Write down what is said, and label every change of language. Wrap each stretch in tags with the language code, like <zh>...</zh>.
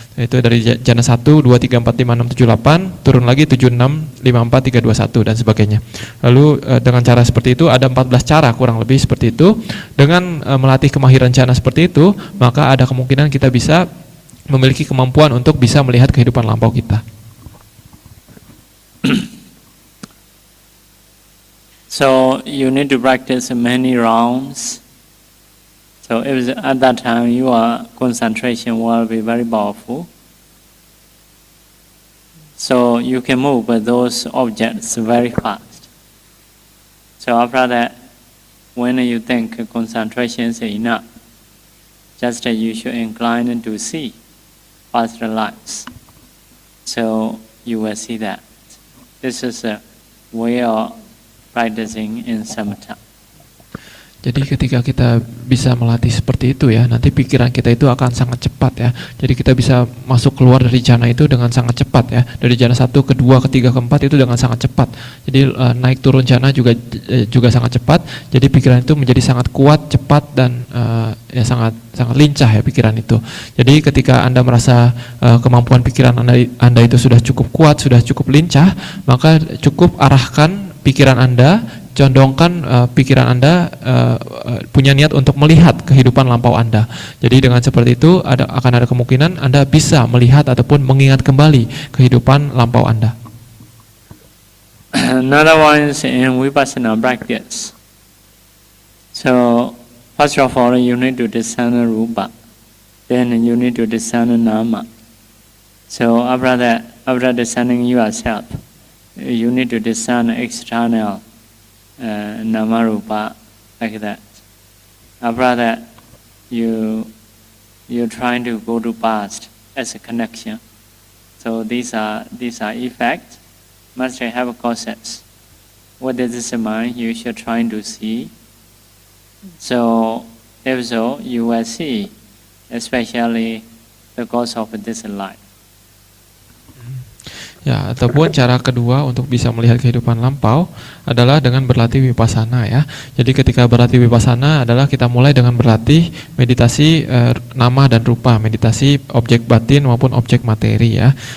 <id>Itu dari jana 1, 2, 3, 4, 5, 6, 7, 8, turun lagi 7, 6, 5, 4, 3, 2, 1 dan sebagainya. Lalu dengan cara seperti itu ada 14 cara kurang lebih seperti itu. Dengan melatih kemahiran jana seperti itu, maka ada kemungkinan kita bisa memiliki kemampuan untuk bisa melihat kehidupan lampau kita.</id> <en>So you need to practice many rounds. So if at that time your concentration will be very powerful. So you can move those objects very fast. So after that, when you think concentration is enough, just you should incline to see past lives. So you will see that. This is a way of practicing in samatha.</en> <id>Jadi ketika kita bisa melatih seperti itu ya, nanti pikiran kita itu akan sangat cepat ya. Jadi kita bisa masuk keluar dari jana itu dengan sangat cepat ya. Dari jana 1 ke 2 ke 3 ke 4 itu dengan sangat cepat. Jadi naik turun jana juga sangat cepat. Jadi pikiran itu menjadi sangat kuat, cepat dan ya sangat lincah ya pikiran itu. Jadi ketika Anda merasa kemampuan pikiran Anda itu sudah cukup kuat, sudah cukup lincah, maka cukup arahkan pikiran Anda, condongkan pikiran Anda punya niat untuk melihat kehidupan lampau Anda. Jadi dengan seperti itu akan ada kemungkinan Anda bisa melihat ataupun mengingat kembali kehidupan lampau Anda.</id> <en>Another one is in vipassana practice. So first of all, you need to discern rupa, then you need to discern nama. So after that, after discerning yourself, you need to discern external nama rupa like that. After that, you're trying to go to past as a connection. So these are effects. Must have causes. What is this mind? You should try to see. So if so, you will see, especially the cause of this life.</en> <id>Ya, ataupun cara kedua untuk bisa melihat kehidupan lampau adalah dengan berlatih vipassana ya. Jadi ketika berlatih vipassana adalah kita mulai dengan berlatih meditasi nama dan rupa, meditasi objek batin maupun objek materi ya.</id>